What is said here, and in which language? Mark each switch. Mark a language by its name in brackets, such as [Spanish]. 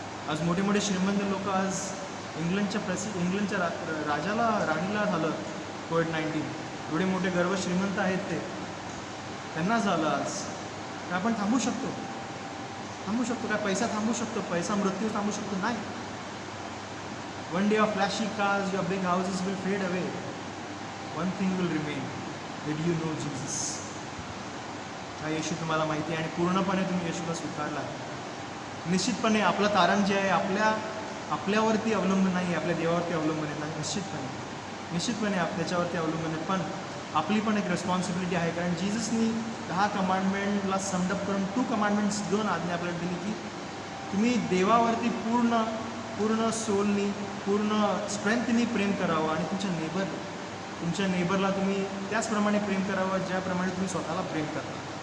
[Marathi] आज मोठे मोठे श्रीमंत लोक, आज इंग्लंडच्या राणीला झालं कोविड-19. एवढे मोठे गर्व श्रीमंत आहेत त्यांना झालं आज. काय आपण थांबू शकतो? काय पैसा थांबू शकतो? पैसा मृत्यू थांबू शकतो? नाही. [English] One day of flashy cars, your big houses will fade away. One thing will remain, did you know Jesus? [Marathi] हा येशू तुम्हाला माहिती आहे आणि पूर्णपणे तुम्ही येशूला स्वीकारला. निश्चितपणे आपलं तारण जे आहे आपल्यावरती अवलंबून नाही, आपल्या देवावरती अवलंबून नाही. निश्चितपणे त्याच्यावरती अवलंबून आहे. पण आपली पण एक रिस्पॉन्सिबिलिटी आहे, कारण जीजसनी 10 कमांडमेंटला समडअप करून 2 कमांडमेंट्स 2 आज्ञा आपल्याला दिली की तुम्ही देवावरती पूर्ण सोलनी, पूर्ण स्ट्रेंथनी प्रेम करावं आणि तुमच्या नेबरला तुम्ही त्याचप्रमाणे प्रेम करावं ज्याप्रमाणे तुम्ही स्वतःला प्रेम करता.